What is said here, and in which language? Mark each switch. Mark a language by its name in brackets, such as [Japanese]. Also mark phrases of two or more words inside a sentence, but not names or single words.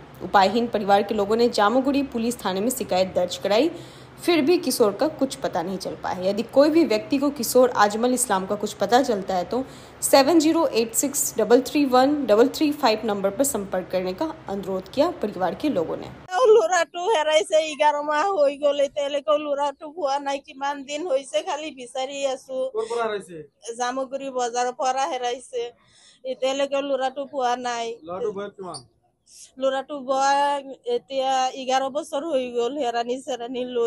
[Hindi] उपायहीन परिवार के लोगों ने जामुगुड़ी पुलिस थाने में शिकायत दर्ज कराई, फिर भी किशोर का कुछ पता नहीं चल पाया। यदि कोई भी व्यक्ति को किशोर आजमल इस्लाम का कुछ पता चलता है तो 7086331335 नंबर पर संपर्क करने का अनुरोध किया परिवार के लोगों ने। [Assamese] ল'ৰাটো হেৰাইছে 11 মাহ হৈ গ'ল, এতিয়ালৈকে ল'ৰাটো পোৱা নাই। কিমান দিন হৈছে খালি বিচাৰি আছো। ক'ৰ পৰা হেৰাইছে? জামুগুৰি বজাৰৰ পৰা হেৰাইছে, এতিয়ালৈকে ল'ৰাটো পোৱা নাই। ল'ৰাটো বয়স কিমান? ল'ৰাটো বয়স এতিয়া 11 বছৰ হৈ গ'ল হেৰানি চেৰানি লৈ।